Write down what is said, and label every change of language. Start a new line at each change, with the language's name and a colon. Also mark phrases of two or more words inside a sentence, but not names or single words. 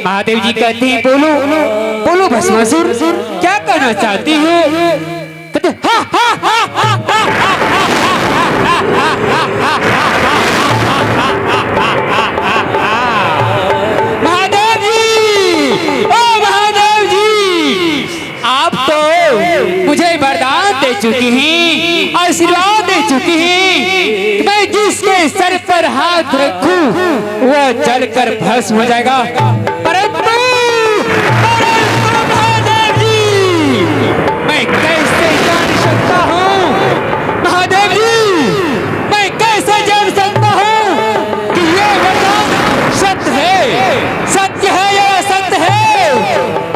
Hindi: महादेव जी कहते हैं बोलो बोलो भस्मासुर, क्या कहना चाहती हो? कहते हा हा हा हा हा महादेव जी, ओ महादेव जी, आप तो मुझे वरदान दे चुकी हैं, आशीर्वाद दे चुकी हैं, मैं जिसके सर पर हाथ रखूं वो जलकर भस्म हो जाएगा। परंतु महादेव जी, मैं कैसे जान सकता हूँ, महादेव जी, मैं कैसे जान सकता हूँ कि ये वरदान सत्य है, सत्य है या असत्य है?